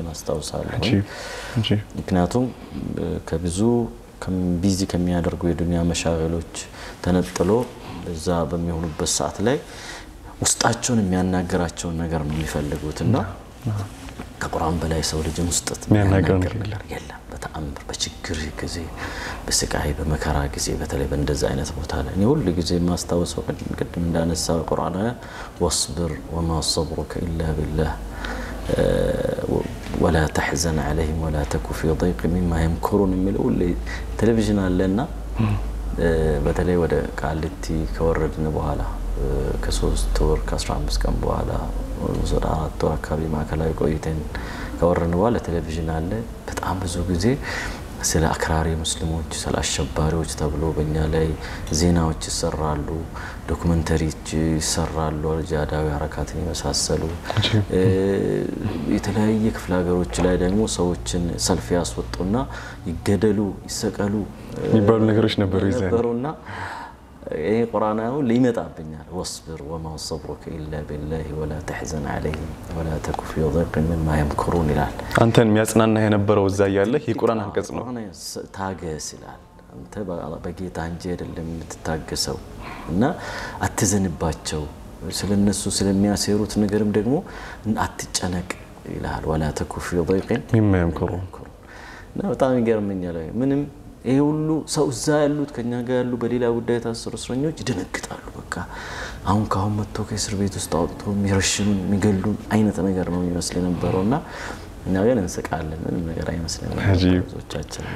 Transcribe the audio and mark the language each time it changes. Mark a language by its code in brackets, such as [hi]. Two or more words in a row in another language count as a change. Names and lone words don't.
[am] አስተዋውሳለሁ ምክንያቱም ከብዙ ቢዚ ከሚያደርጉ የዱንያ መሻገሎች ተነጥሎ እዛ በሚሆኑበት ሰዓት ላይ ውስጣቸውን የሚያናገራቸው ነገር ነው የሚፈልጉትና ከቁርአን በላይ ሰው ልጅ ውስጥ የሚያናገር ነገር የለም በተአምር በችግር ጊዜ በስቃይ በመከራ ጊዜ በተለይ በእንደዛ አይነት ቦታ ላይ ነው ሁሉ ጊዜ ማስተዋወሰው ቅድም እንዳነሳው ቁርአን [ar] واصبر وما صبرك الا بالله ولا تحزن عليهم ولا تك في ضيق مما يمكرون [am] የሚለው ቴሌቪዥን አለና በተለይ ወደ ቃልቲ ከወረድን በኋላ ከ3 ወር ከ15 ቀን በኋላ ወደ 4 ወር አካባቢ ማከላይ ቆይተን ከወረድን በኋላ ቴሌቪዥን አለ በጣም ብዙ ጊዜ ስለ አክራሪ ሙስሊሞች ስለ አሸባሪዎች ተብሎ በእኛ ላይ ዜናዎች ይሰራሉ ዶክመንተሪዎች ይሰራሉ ጃዳዊ ሐረካትን ይመሳሰሉ የተለያየ ክፍለ ሀገሮች ላይ ደግሞ ሰዎችን ሰልፍ ያስወጡና ይገደሉ ይሰቀሉ ይባሉ ነገሮች ነበሩና ይሄ ቁርአናው ሊመጣብኛል [ar] واصبر وما صبرك الا بالله ولا تحزن عليهم ولا تك في ضيق مما يمكرون ይላል [am] አንተን የሚያጽናና የነበረው እዛ ያለ የቁርአን አንቀጽ ነው ታገስ ይላል አንተ በጌታ እንጂ አይደለም የምትታገሰው እና አትዘንባቸው ስለነሱ ስለሚያሰሩት ነገርም ደግሞ አትጨነቅ ይላል [ar] ولا تك في ضيق مما يمكرون [am] እና በጣም ይገርመኛል ምንም ይሄ ሁሉ ሰው እዛ ያሉት ከኛ ጋር ያሉ በሌላ ጉዳይ ታሰሩ እስረኞች ይደነግጣሉ በቃ አሁን ካሁን መጥቶ ከእስር ቤት ውስጥ አውጥቶ የሚረሽኑን የሚገሉን አይነት ነገር ነው የሚመስል ነበርና እና ግን እንስቃለን ምንም ነገር አይመስልም ብዙዎቻችንና